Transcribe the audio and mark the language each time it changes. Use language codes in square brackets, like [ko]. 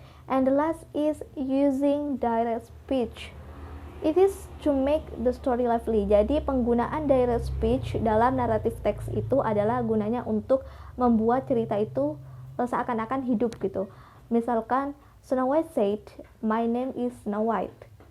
[en] And the last is using direct speech. It is to make the story lively. [id] Jadi penggunaan direct speech dalam narrative text itu adalah gunanya untuk membuat cerita itu seakan-akan hidup gitu. [en] Misalkan Snow White said, "My name is Snow White."